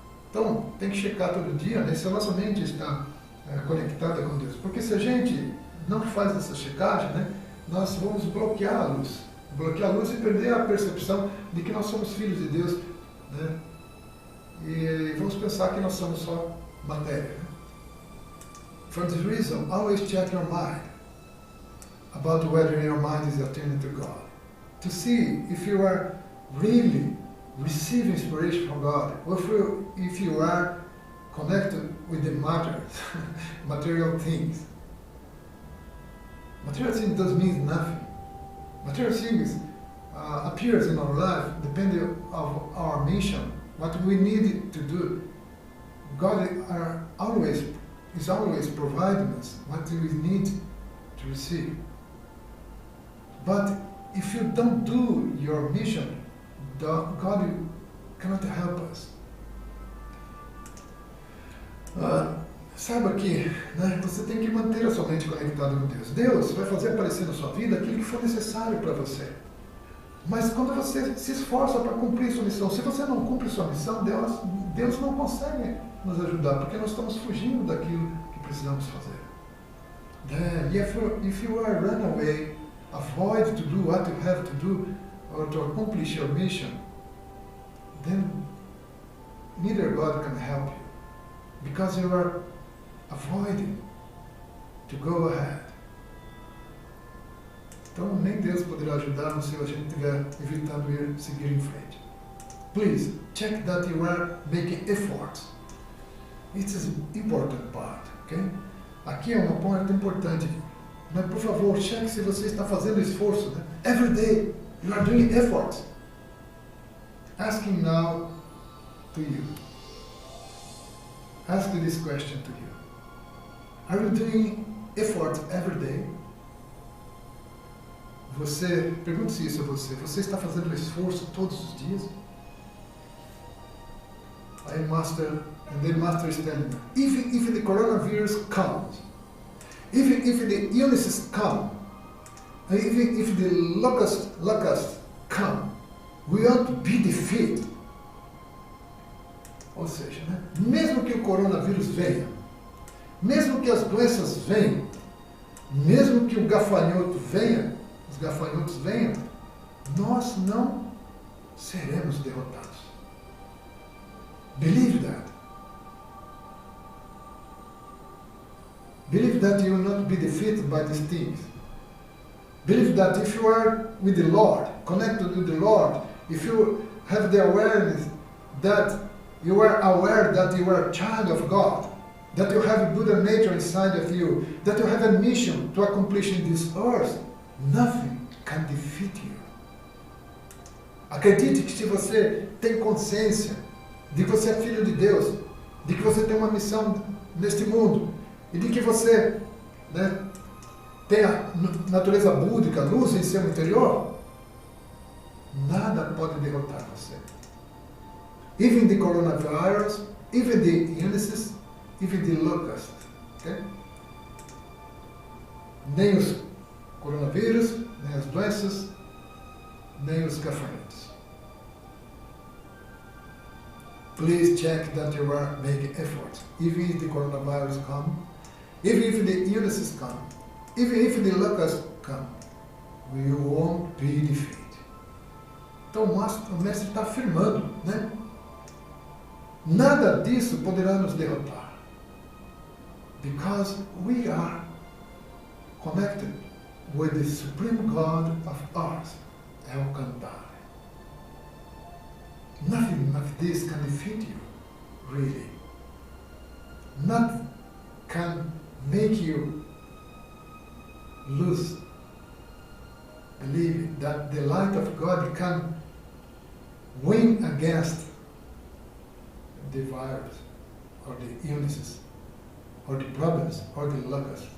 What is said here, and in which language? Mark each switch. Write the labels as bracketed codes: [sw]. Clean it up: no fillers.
[pt] Então, tem que checar todo dia, né, se a nossa mente está conectada com Deus. Porque se a gente não faz essa checagem, né, nós vamos bloquear a luz. Bloquear a luz e perder a percepção de que nós somos filhos de Deus, né? E vamos pensar que nós somos só matéria. Né? [en] For this reason, always check your mind about whether your mind is attuned to God. To see if you are really receiving inspiration from God, or if you are connected with the matter, material things. Material things does mean nothing. Material things appears in our life depending on our mission, what we need to do. God is always providing us what we need to receive. But if you don't do your mission, God cannot help us. [pt] Saiba que, né, você tem que manter a sua mente conectada com Deus. Deus vai fazer aparecer na sua vida aquilo que for necessário para você. Mas quando você se esforça para cumprir sua missão, se você não cumpre sua missão, Deus não consegue nos ajudar, porque nós estamos fugindo daquilo que precisamos fazer. [en] Then, if you are run away, avoid to do what you have to do, or to accomplish your mission, then neither God can help you, because you are avoiding to go ahead. [pt] Então nem Deus poderá ajudar-nos se a gente estiver evitando ir seguir em frente. [en] Please check that you are making efforts. It is an important part, okay? [pt] Aqui é uma parte importante. Mas por favor, cheque se você está fazendo esforço. Né? [en] Every day you are doing efforts. Asking now to you. Ask this question to you. Are you doing efforts every day? [pt] Pergunte-se isso a você. Você está fazendo esforço todos os dias? [en] And then Master is telling me, even if the coronavirus comes, even if the illnesses come, even if the locusts come, we won't be defeated. [pt] Ou seja, né? Mesmo que o coronavírus venha, mesmo que as doenças venham, mesmo que o gafanhoto venha, os gafanhotos venham, nós não seremos derrotados. [en] Believe that. Believe that you will not be defeated by these things. Believe that if you are with the Lord, connected with the Lord, if you have the awareness that you are aware that you are a child of God, that you have a Buddha nature inside of you, that you have a mission to accomplish in this earth, nothing can defeat you. [pt] Acredite que se você tem consciência de que você é filho de Deus, de que você tem uma missão neste mundo, e de que você, né, tem a natureza búdica, luz em seu interior, nada pode derrotar você. [en] Even the coronavirus, even the illnesses, even the locusts. Okay? [pt] Nem os coronavírus, nem as doenças, nem os gafanhotos. [en] Please check that you are making efforts. Even if the coronavirus come, even if the illnesses come, even if the locusts come, we won't be defeated. [pt] Então o mestre está afirmando, né? Nada disso poderá nos derrotar. [en] Because we are connected with the Supreme God of ours, El Cantar. Nothing of this can defeat you, really. Nothing can make you lose believing that the light of God can win against the virus, or the illnesses, or the problems, or the locusts.